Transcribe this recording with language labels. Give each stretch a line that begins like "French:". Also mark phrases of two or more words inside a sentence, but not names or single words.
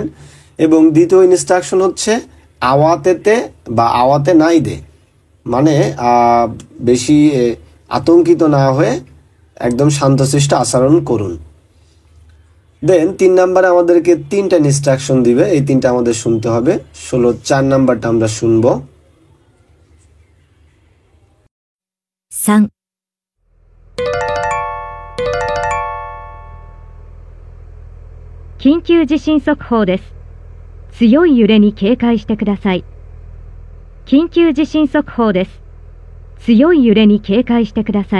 Bangla: এবং দ্বিতীয় ইনস্ট্রাকশন হচ্ছে আওয়াতেতে বা
Japanese: 慌てないで,
Bangla: মানে বেশি আতঙ্কিত না হয়ে একদম শান্তশিষ্ট আচরণ করুন। দেন 3 নাম্বারে আমাদেরকে 3টা ইনস্ট্রাকশন দিবে, এই 3টা আমাদের শুনতে হবে। 4 নাম্বারটা আমরা শুনবো।
Japanese: 3、緊急地震速報です。強い揺れに警戒してください。緊急地震速報です。強い揺れに警戒してください。